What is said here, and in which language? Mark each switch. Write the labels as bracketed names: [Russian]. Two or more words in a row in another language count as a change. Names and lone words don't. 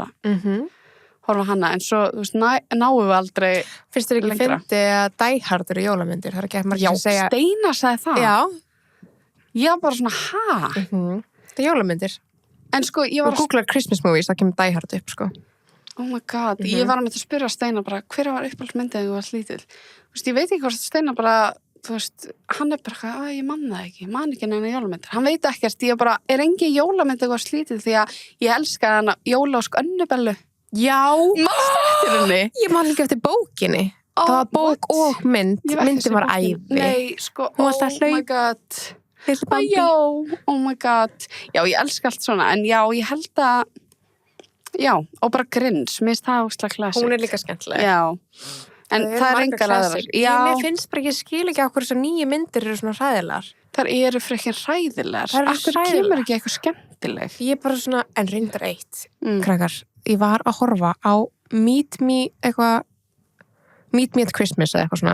[Icelandic] Horfa á hana, en svo, þú veist, náum við aldrei finnst þér ekki fyndi að Die Hard eru jólamyndir? Það er ekki að margir að segja... Já, Steinar sagði það. Já. Ég var bara svona, ha? Það er jólamyndir. En sko, ég var... Og googlar [English] Christmas movies, [Icelandic] það kemur Die Hard upp, sko. [English] Oh my god, [Icelandic] ég var með að spyrja Steinar bara, hver var uppáhaldsmyndið þegar þú varst lítil? Þú veist, ég veit ekki hvort Steinar bara, þú veist, hann er bara, ég man það ekki, man ekki neina jólamyndir. Hann veit ekkert, ég bara, er engin jólamynd þegar þú varst lítil því að ég elska hana Jólaósk Önnubellu. Já! Manstu eftir henni? Ég man ekki eftir bókinni. Það var bók og mynd, myndin var æði. Nei, sko, [English] oh my god. Oh my god. [Icelandic] Já, ég elska allt svona, en já, ég held að já, og bara Grinch, mér finnst það ógeðslega classic. Hún er líka skemmtileg. Já, en það er engar aðrar. Já. Mér finnst bara ekki, ég skil ekki okkur þessar nýju myndir eru svona hræðilegar. Þar eru frekar hræðilegar. Það eru hræðilegar. Akkur kemur ekki eitthvað skemmtileg. Ég er bara svona, en reyndar eitt, krakkar, ég var að horfa á Meet Me at Christmas eða eitthvað svona.